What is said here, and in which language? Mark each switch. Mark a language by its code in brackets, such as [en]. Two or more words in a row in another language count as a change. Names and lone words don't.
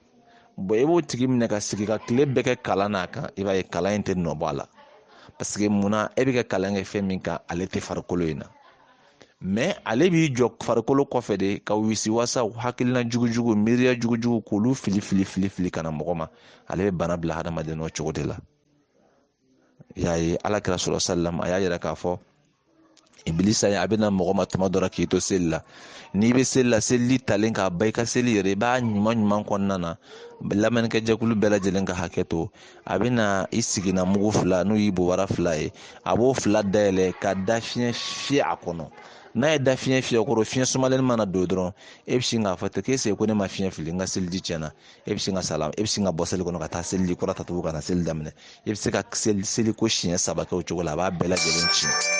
[bm] I b'o tigi minɛ ka sigi ka tile bɛɛ kɛ kalan n'a kan i b'a ye kalan in tɛ nɔ bɔ a la [fr] parce que [bm] munna e bɛ kɛ kalan kɛ fɛn min kan ale tɛ farikolo in na mɛ ale b'i jɔ farikolo kɔfɛ de ka wisiwasaw hakilina jugu miiriya jugu k'olu fili kana mɔgɔ ma ale bɛ bana bila hadamaden n'o cogo de la. Y'a ye alakira [ar] صلى الله عليه وسلم [bm] a y'a yira k'a fɔ Ibilisa a bɛna mɔgɔ ma tuma dɔ la k'i to seli la n'i bɛ seli la selili talen k'a ba i ka seli yɛrɛ i b'a ɲuman kɔnɔna na lamɛnnikɛ jɛkulu bɛɛ lajɛlen ka hakɛ to a bɛna i sigina mugu 2 n'u y'i bobara 2 ye a b'o 2 dayɛlɛ ka da fiɲɛ fiyɛ a kɔnɔ n'a ye da fiɲɛ fiyɛ kɔrɔ fiɲɛ sumalen mana don dɔrɔn e bɛ sin k'a fɔ ten k'e ko ne ma fiɲɛ fili n ka seliji tiɲɛna e bɛ sin ka bɔ seli kɔnɔ ka taa seliji kɔrɔ ta tugun ka na seli daminɛ e bɛ se ka seli ko siɲɛ 3 kɛ o cogo la a b'a bɛɛ lajɛlen tiɲɛ.